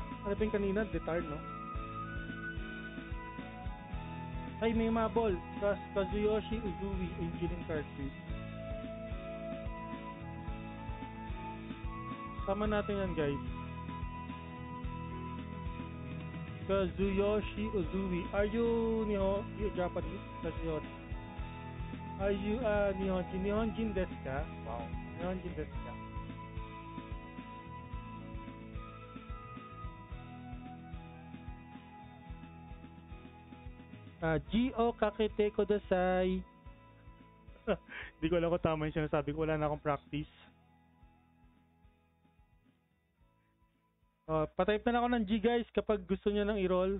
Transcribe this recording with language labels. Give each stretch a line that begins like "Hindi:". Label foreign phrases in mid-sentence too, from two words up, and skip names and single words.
Filipino: Ano ba yung kanina? Detard, no? Ay, may mabol.
English: Kazuyoshi Uzui, engineering card, please.
Filipino: Sama natin yan, guys. Kazuyoshi Uzui.
English: Are you Japanese? Kazuyoshi. Are you Nihonjin?
Japanese: 日本人ですか? Wow. 日本人ですか? G.O. かけてください.
Filipino: Hindi ko alam kung tama yung sinasabi ko. Wala na akong practice. Patype na ako ng G guys kapag gusto niya nang i-roll.